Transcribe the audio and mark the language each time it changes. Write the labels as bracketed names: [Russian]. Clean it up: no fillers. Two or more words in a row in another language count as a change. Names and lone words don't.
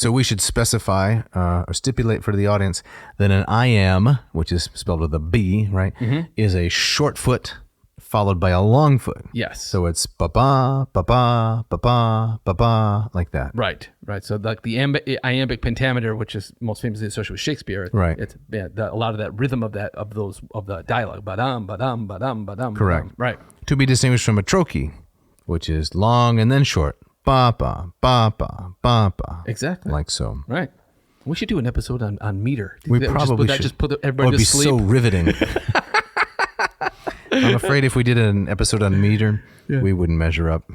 [English] So we should specify or stipulate for the audience that an iamb, which is spelled with a B, right, is a short foot followed by a long foot. Yes. So it's ba-ba, ba-ba, ba-ba, ba-ba, like that. Right. So like the iambic pentameter, which is most famously associated with Shakespeare. Right. It's a lot of that rhythm of the dialogue. Ba-dum, ba-dum, ba-dum, ba-dum. Correct. Ba-dum. Right. To be distinguished from a trochee, which is long and then short. Ba-ba, ba-ba, ba-ba. Exactly. Like so. Right. We should do an episode on meter. We probably should. Just put everybody to sleep. It would be so riveting. I'm afraid if we did an episode on meter, we wouldn't measure up.